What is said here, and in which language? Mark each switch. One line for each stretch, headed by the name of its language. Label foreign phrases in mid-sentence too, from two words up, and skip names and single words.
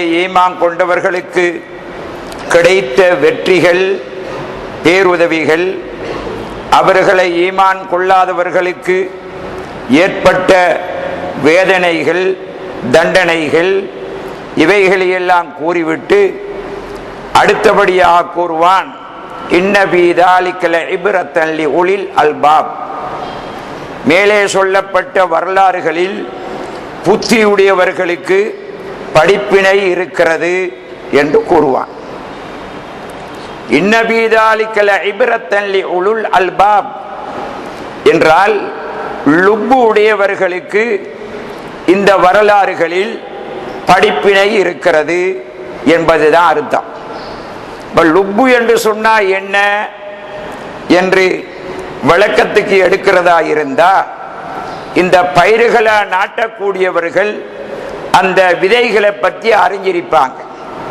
Tamil: ஈமான் கொண்டவர்களுக்கு கிடைத்த வெற்றிகள், பேருதவிகள், அவர்களை ஈமான் கொள்ளாதவர்களுக்கு ஏற்பட்ட வேதனைகள், தண்டனைகள், இவைகளையெல்லாம் கூறிவிட்டு அடுத்தபடியாக கூறுவான்:
Arabic: إن في ذلك لعبرة لأولي الألباب.
Tamil: மேலே சொல்லப்பட்ட வரலாறுகளில் புத்தியுடையவர்களுக்கு படிப்பினை இருக்கிறது என்று கூறுவான்.
Arabic: إن في ذلك لعبرة لأولي الألباب
Tamil: என்றால் லுப்பு உடையவர்களுக்கு இந்த வரலாறுகளில் படிப்பினை இருக்கிறது என்பதுதான் அர்த்தம். லுப்பு என்று சொன்னா என்ன என்று விளக்கத்துக்கு எடுக்கிறதா இருந்தா, இந்த பயிர்களை நாட்டக்கூடியவர்கள் அந்த விதைகளை பற்றி அறிஞ்சிருப்பாங்க.